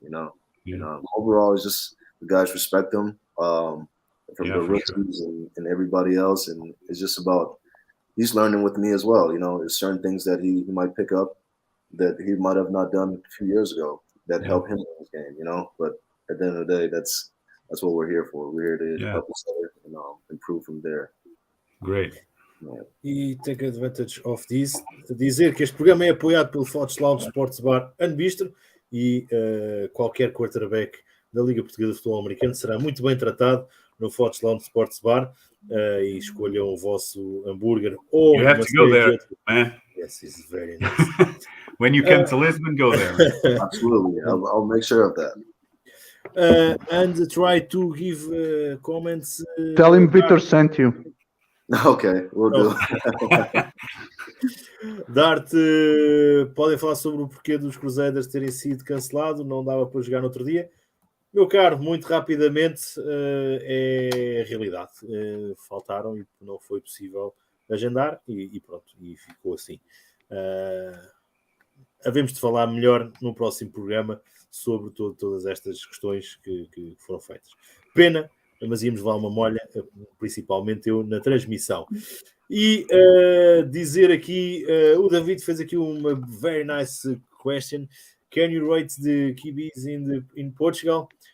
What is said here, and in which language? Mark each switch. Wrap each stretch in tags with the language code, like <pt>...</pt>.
<en>You know, overall, it's just the guys respect him from the rookies and everybody else, and it's just about he's learning with me as well. There's certain things that he might pick up that he might have not done a few years ago that help him in his game. But at the end of the day, that's what we're here for. We're here to help each other and improve from there. Great.</en> <pt>E</pt> <en>take advantage of this,</en> <pt>dizer que este programa é apoiado pelo Fotos Lounge Sports Bar and Bistro e qualquer quarterback da Liga Portuguesa de Futebol Americano será muito bem tratado no Fotos Lounge Sports Bar e escolham o vosso hambúrguer ou</pt> <en>you have to go there, man. Yes, it's very nice. When you come to Lisbon, go there. Absolutely, I'll make sure of that. And try to give comments. Tell him Victor sent you. Ok, we'll do.</en> <pt>Dart, podem falar sobre o porquê dos Crusaders terem sido cancelados, não dava para jogar no outro dia. Meu caro, muito rapidamente, é a realidade. Faltaram e não foi possível agendar e pronto, e ficou assim. Havemos de falar melhor no próximo programa sobre todas estas questões que foram feitas. Pena, mas íamos levar uma molha, principalmente eu, na transmissão. E dizer aqui, o David fez aqui uma</pt> <en>very nice question. Can you rate the QBs in Portugal?</en>